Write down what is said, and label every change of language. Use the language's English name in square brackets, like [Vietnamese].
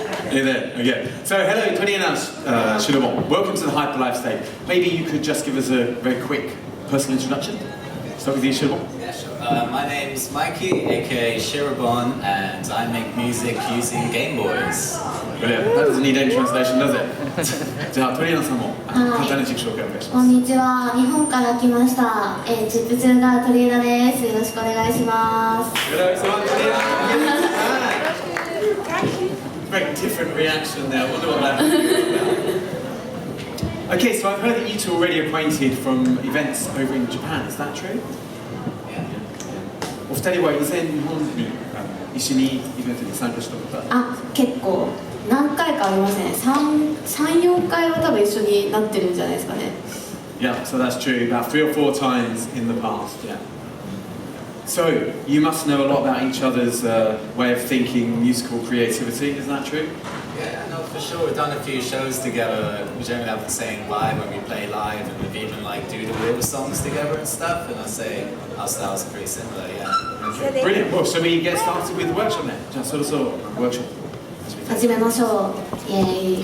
[English] Hey there, okay. So hello, Toriena and Shirobon. Welcome to the Hyperwave stage. Maybe you could just give us a very quick personal introduction. Start with you, Shirobon. Yeah, sure. My name's Mikey, aka Shirobon, and I make music using Game Boys. Brilliant. That doesn't need any translation, does it? [Japanese] じゃあ、Torienaさんも簡単な自己紹介をお願いします。こんにちは。日本から来ました。チップチューナートリエナです。よろしくお願いします。よろしくお願いします。 [English] Very different reaction there. I wonder what that is. Okay, so I've heard that you two are already acquainted from events over in Japan. Is that true? Yeah. [Japanese] お二人は以前日本に一緒にイベントに参加したことあ、結構何回かありますね。3、4回は多分一緒になってるんじゃないですかね。 [English] Yeah, so that's true. About 3 or 4 times in the past. Yeah. So you must know a lot about each other's way of thinking, musical creativity. Is that true? Yeah, no, for sure. We've done a few shows together. We generally have the same vibe when we play live, and we've even like do the real songs together and stuff. And I'd say our styles are pretty similar. Yeah. Okay. Brilliant. Well, shall we get started with the workshop then? [Japanese] じゃあそろそろworkshop. 始めましょう。イエーイ。